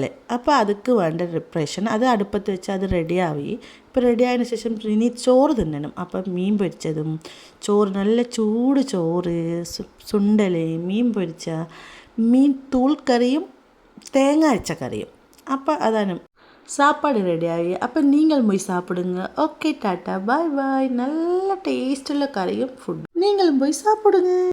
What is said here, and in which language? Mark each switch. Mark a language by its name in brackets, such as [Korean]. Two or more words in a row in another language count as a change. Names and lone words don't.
[Malayalam] അപ്പോൾ അതുക്ക് വേണ്ട പ്രിപ്പറേഷൻ അത് അടുപ്പത്ത് വെച്ച് അത് റെഡിയായി. ഇപ്പോൾ റെഡിയായതിനു ശേഷം ഇനി ചോറ് തിന്നണം. അപ്പം മീൻ പൊരിച്ചതും ചോറ് നല്ല ചൂട് ചോറ് സുണ്ടൽ മീൻ പൊരിച്ച മീൻ തൂൾക്കറിയും തേങ്ങ അരച്ച കറിയും. അപ്പോൾ അതാണ് [Tamil] சாப்பாடு ரெடியாகி. அப்போ நீங்கள் போய் சாப்பிடுங்க. [English] okay tata bye bye. [Tamil] நல்ல டேஸ்ட்டுள்ள கறியும் ஃபுட் நீங்களும் போய் சாப்பிடுங்க.